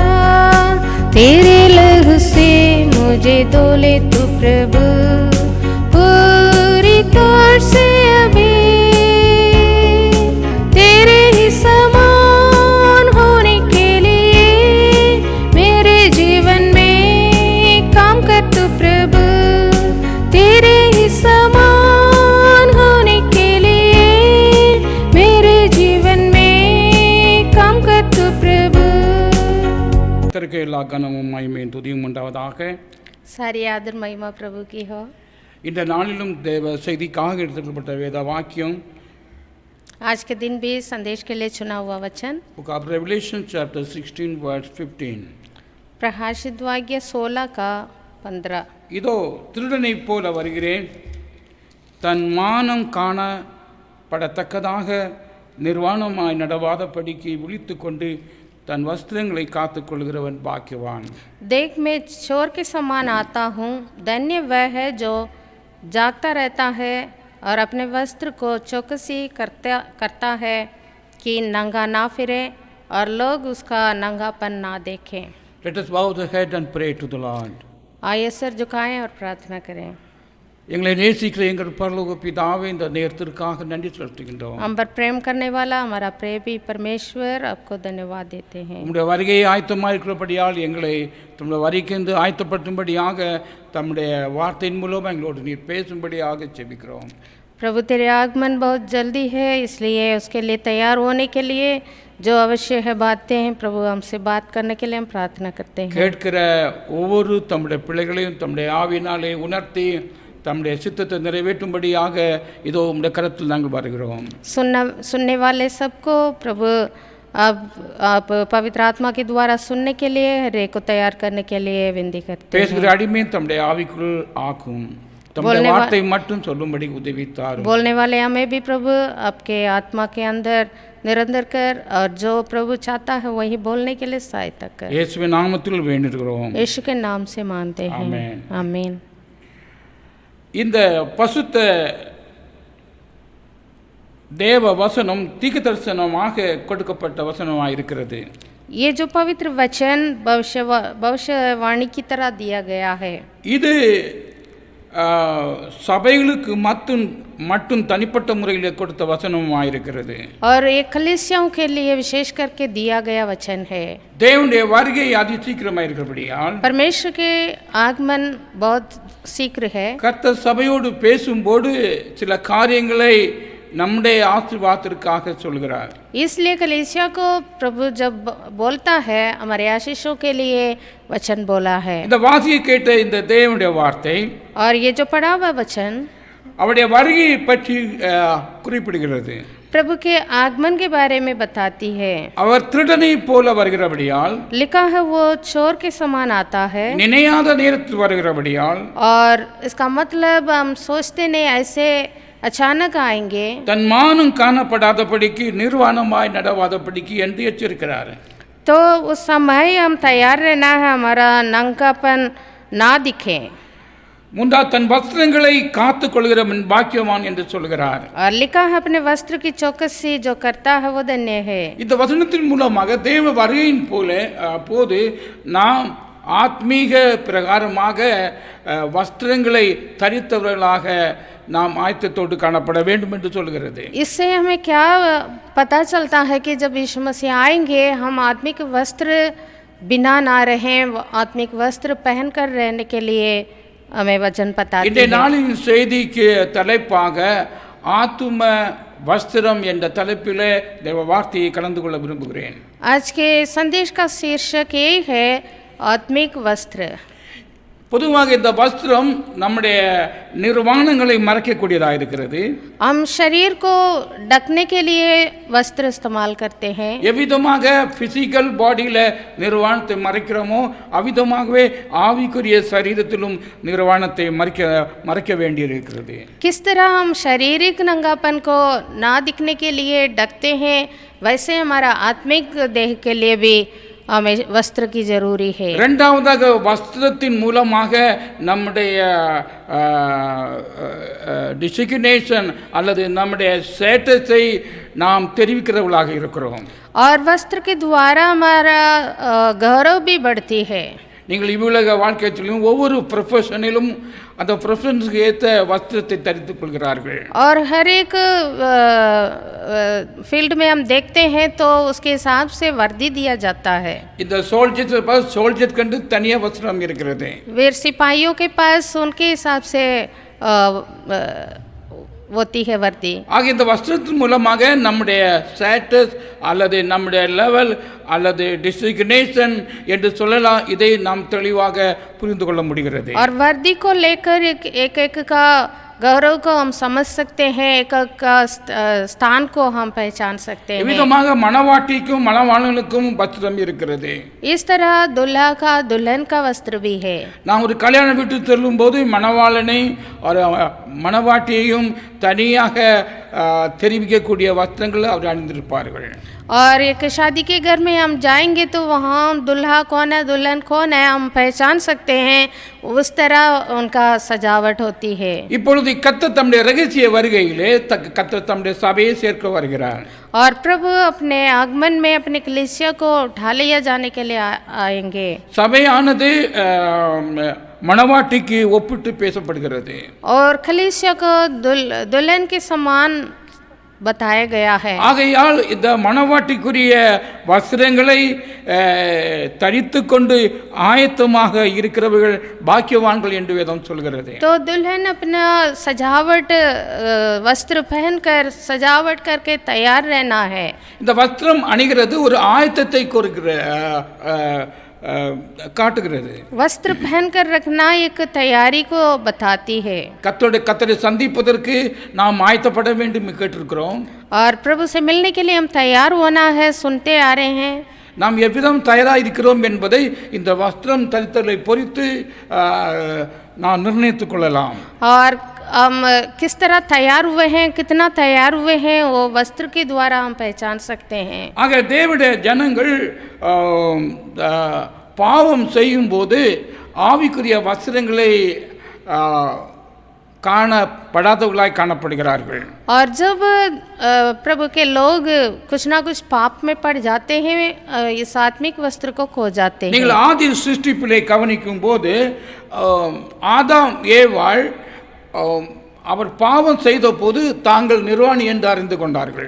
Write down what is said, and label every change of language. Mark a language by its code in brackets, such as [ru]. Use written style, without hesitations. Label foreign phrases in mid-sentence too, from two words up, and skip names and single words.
[hi] तेरे लहू से मुझे धोले तू प्रभु पूरी तौर से अभी, तेरे ही समान होने के लिए मेरे जीवन में काम कर तू प्रभु, तेरे ही समान होने के लिए मेरे जीवन में काम कर तू प्रभु। [ta] கர்த்தருக்கு எல்லா கனமும் மகிமையும் துதியும் உண்டாவதாக। [hi] सारी आदर महिमा प्रभु की हो। [ta] இந்த நாளிலும் தேவ செய்திக்காக எடுத்துக்கொள்ளப்பட்ட வேத வாக்கியம் [hi] आज के दिन भी संदेश के लिए चुना हुआ वचन [en] Book of Revelation chapter 16 verse 15। [hi] प्रकाशित वाक्य 16 का 15। [ta] இதோ திருடனைப் போல வருகிறேன், தன் மானம் காணப்படத்தக்கதாக நிர்வாணமாய் நடவாதபடிக்கு விழித்து கொண்டு தன் वस्त्रங்களை காத்துக்கொள்கிறவன் பாக்கியவான்। [hi] देख मैं चोर के समान आता हूँ, धन्य वह है जो जागता रहता है और अपने वस्त्र को चौकसी करता है कि नंगा ना फिरे और लोग उसका नंगापन ना देखें। [en] Let us bow the head and pray to the Lord। [hi] आइए सर झुकाएं और प्रार्थना करें। [ta] எங்களை நேசிக்கிற எங்கள் பரலோக பிதாவே, இந்த நேரத்திற்காக நன்றி செலுத்துகின்றோம்। [hi] हम पर प्रेम करने वाला हमारा प्रेमी परमेश्वर, आपको धन्यवाद देते हैं। [ta] உம்முடைய வருகையை ஆயத்தமாக இருக்கிறபடியால் எங்களை தம்முடைய வருகைக்கு ஆயத்தப்படுத்தும்படியாக தம்முடைய வார்த்தையின் மூலம் எங்களோடு நீர் பேசும்படியாக ஜெபிக்கிறோம்। [hi] प्रभु तेरे आगमन बहुत जल्दी है, इसलिए उसके लिए तैयार होने के लिए जो अवश्य है बातें हैं, प्रभु हमसे बात करने के लिए हम प्रार्थना करते हैं। [ta] கேட்கிற ஒவ்வொரு தம்முடைய பிள்ளைகளையும் தம்முடைய ஆவியினாலே உணர்த்தி தம்முடைய சித்தத்தை நிறைவேற்றும்படியாக இதோ உம்முடைய கரத்தில் நாங்கள் வருகிறோம்। [hi] सुनने वाले सबको प्रभु अब आप पवित्र आत्मा के द्वारा सुनने के लिए हर एक को तैयार करने के लिए विनती करते हैं। [ta] பேசுகிற அடிமை தம்முடைய ஆவிக்குள் ஆக்கும், தம்முடைய வார்த்தை மட்டும் சொல்லும்படி உதவி தாரும்। [hi] बोलने वाले हमें भी प्रभु आपके आत्मा के अंदर निरंतर कर, और जो प्रभु चाहता है वही बोलने के लिए सहायता कर। [ta] இயேசுவின் நாமத்தில் வேண்டுகிறோம், [hi] यीशु के नाम से मानते हैं, आमीन। [ta] இந்த பசுத்த தேவ வசனம் தீர்க்கதரிசனமாக கொடுக்கப்பட்ட வசனமாக இருக்கிறது। [hi] ये जो पवित्र वचन भविष्यवाणी की तरह दिया गया है, [ta] இது சபைகளுக்கு மட்டும் தனிப்பட்ட முறையில் கொடுத்த வசனமாக இருக்கிறது। [hi] और एक कलीसियाओं के लिए विशेष करके दिया गया वचन है। [ta] தேவனுடைய வருகை அதி சீக்கிரமாக இருக்கிறபடியால் [hi] परमेश्वर के आगमन बहुत शीघ्र है। [ta] கர்த்தர் சபையோடு பேசும்போது சில காரியங்களை நம்முடைய ஆசீர்வாதத்திற்காக சொல்கிறார்। [hi] इसलिए कलीसिया को प्रभु जब बोलता है हमारे आशीषों के लिए वचन बोला है। [ta] இந்த வாசியை கேட்ட இந்த தேவனுடைய வார்த்தை [hi] और ये जो पढ़ा हुआ वचन [ta] அவருடைய வருகையை பற்றி குறிப்பிடுகிறது। [hi] प्रभु के आगमन के बारे में बताती है। [ta] அவர் திருடனை போல வருகிறபடியால், [hi] लिखा है वो चोर के समान आता है, [ta] நினையாத நேரத்தில் வருகிறபடியால், [hi] और इसका मतलब हम सोचते नहीं, ऐसे अचानक आएंगे। [ta] தன் மானம் காணப்படாதபடிக்கு நிர்வாணமாய் நடவாதபடிக்கு என்று எச்சரிக்கிறார்। [hi] तो उस समय हम तैयार रहना है, हमारा नंगापन ना दिखे। [ta] முந்தா தன் வஸ்திரங்களை காத்துக் கொள்கிறவன் பாக்கியவான் என்று சொல்கிறார்। [hi] और लिखा है अपने वस्त्र की चौकसी जो करता है वो धन्य है। [ta] இந்த வசனத்தின் மூலமாக தேவ வருகையின் போது நாம் ஆத்மீக பிரகாரமாக வஸ்திரங்களை தரித்தவர்களாக நாம் ஆயத்தத்தோடு காணப்பட வேண்டும் என்று சொல்கிறது. [hi] इससे हमें क्या पता चलता है कि जब यीशु मसीह आएंगे हम आत्मिक वस्त्र बिना ना रहें, आत्मिक वस्त्र पहनकर रहने के लिए हमें वचन बताते [ta] இன்றைய [hi] हैं। [ta] நாளின் செய்திக்கு தலைப்பாக ஆத்தும வஸ்திரம் என்ற தலைப்பிலே தேவ வார்த்தையை கலந்து கொள்ள விரும்புகிறேன். [hi] आज के संदेश का शीर्षक यही है आत्मिक वस्त्र। [ta] பொதுவாக இந்த வஸ்திரம் நம்முடைய நிர்வாணங்களை மறைக்கக்கூடியதாக இருக்கிறது. [hi] हम शरीर को ढकने के लिए वस्त्र इस्तेमाल करते हैं। [ta] எவ்விதமாக [en] physical bodyயில் [ta] நிர்வாணத்தை மறைக்கிறோமோ அவ்விதமாகவே ஆவிக்குரிய சரீரத்திலும் நிர்வாணத்தை மறைக்க வேண்டியிருக்கிறது. [hi] किस तरह हम शारीरिक नंगापन को ना दिखने के लिए ढकते हैं, वैसे हमारा आत्मिक देह के लिए भी हमें वस्त्र की जरूरी है। [ta] இரண்டாவதாக வஸ்திரத்தின் மூலமாக நம்முடைய டிசிக்னேஷன் அல்லது நம்முடைய ஸ்டேட்டஸை நாம் தெரிவிக்கிறவர்களாக இருக்கிறோம். [hi] और वस्त्र के द्वारा हमारा गौरव भी बढ़ती है। [ta] நீங்கள் இவ்வுலக வாழ்க்கையிலும் ஒவ்வொரு ப்ரொஃபஷனிலும் அந்த ப்ரொஃபஷனுக்கு ஏற்ற வஸ்திரத்தை தரித்துக் கொள்கிறார்கள். [hi] और हर एक फील्ड में हम देखते हैं तो उसके हिसाब से वर्दी दिया जाता है। [ta] இந்த சோல்ஜர் கண்டு தனியாக வஸ்திரம் இருக்கிறது. [hi] वीर सिपाहियों के पास उनके हिसाब से होती है वर्दी। [ta] ஆக இந்த வஸ்திரத்தின் மூலமாக நம்முடைய ஸ்டேட்டஸ் அல்லது நம்முடைய லெவல் அல்லது டிசிக்னேஷன் என்று சொல்லலாம், இதை நாம் தெளிவாக புரிந்து கொள்ள முடிகிறது. [hi] और वर्दी को लेकर एक का गौरव को हम समझ सकते हैं, एक का स्थान को हम पहचान सकते हैं। [ta] விதமாக மணவாட்டிக்கும் மணவாளனுக்கும் வஸ்திரம் இருக்கிறது. [hi] इस तरह दुल्हा का दुल्हन का वस्त्र भी है। [ta] நாம் ஒரு கல்யாண வீட்டுக்கு செல்லும் போது மணவாளனை ஒரு மணவாட்டியையும் தனியாக தெரிவிக்கக்கூடிய வஸ்திரங்கள் அவர் அணிந்திருப்பார்கள். [hi] और एक शादी के घर में हम जाएंगे तो वहाँ दुल्हा कौन है दुल्हन कौन है हम पहचान सकते हैं, उस तरह उनका सजावट होती है। [ta] இப்பொழுது கர்த்தர் தம்முடைய ரகசிய வருகையிலே கர்த்தர் தம்முடைய சபையை சேர்க்க வருகிறார். [hi] और प्रभु अपने आगमन में अपने कलीसिया को उठा लिया जाने के लिए आएंगे। [ta] சபையானது மணவாட்டிக்கு ஒப்பிட்டு பேசப்படுகிறது. [hi] और कलीसिया को दुल्हन के समान बताया गया है। [ta] ஆகையால் இந்த மணவாட்டிக்குரிய வஸ்திரங்களை தரித்து கொண்டு ஆயத்தமாக இருக்கிறவர்கள் பாக்கியவான்கள் என்று வேதம் சொல்கிறது. [hi] तो दुल्हन अपना सजावट वस्त्र पहनकर सजावट करके तैयार रहना है। [ta] இந்த வஸ்திரம் அணிகிறது ஒரு ஆயத்தத்தை காட்டுகிறது. [hi] वस्त्र पहनकर रखना एक तैयारी को बताती है। [ta] கர்த்தரை சந்திப்பதற்கு நாம் ஆயத்தப்பட வேண்டும் கேட்டிருக்கிறோம். [hi] और प्रभु से मिलने के लिए हम तैयार होना है, सुनते आ रहे हैं। [ta] நாம் எவ்விதம் தயாராக இருக்கிறோம் என்பதை இந்த வஸ்திரம் தரித்தலை பொறுத்து நாம் நிர்ணயித்துக் கொள்ளலாம். [hi] और हम किस तरह तैयार हुए हैं, कितना तैयार हुए हैं, वो वस्त्र के द्वारा हम पहचान सकते हैं। [ta] ஆக தேவனுடைய ஜனங்கள் பாவம் செய்யும் போது ஆவிக்குரிய வஸ்திரங்களை காணப்படாதவர்களாய் காணப்படுகிறார்கள். [hi] और जब प्रभु के लोग कुछ ना कुछ पाप में पड़ जाते हैं, इस आत्मिक वस्त्र को खो जाते हैं। [ta] நீங்கள் ஆதி சிருஷ்டிப்பிலே கவனிக்கும் போது ஆதாம் ஏவாள் அவர் பாவம் செய்த போது தாங்கள் நிர்வாணி என்று அறிந்து கொண்டார்கள்.